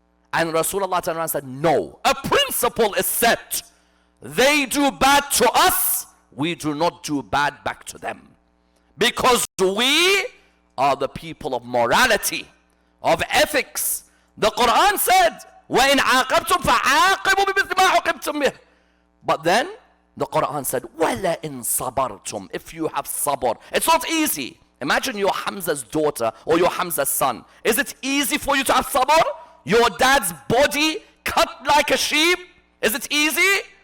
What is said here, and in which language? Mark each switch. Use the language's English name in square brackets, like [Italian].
[English] And Rasulullah turned around and said, no, a principle is set. They do bad to us, we do not do bad back to them. Because we are the people of morality, of ethics. The Quran said, [Arabic] وَإِنْ عَاقَبْتُمْ فَعَاقِبُوا بِمِثْلِ مَا عُوقِبْتُمْ بِهِ. [English] But then the Quran said, [Arabic] وَلَئِنْ صَبَرْتُمْ. [English] If you have sabr. It's not easy. Imagine you're Hamza's daughter or you're Hamza's son. Is it easy for you to have sabr? Your dad's body cut like a sheep. Is it easy?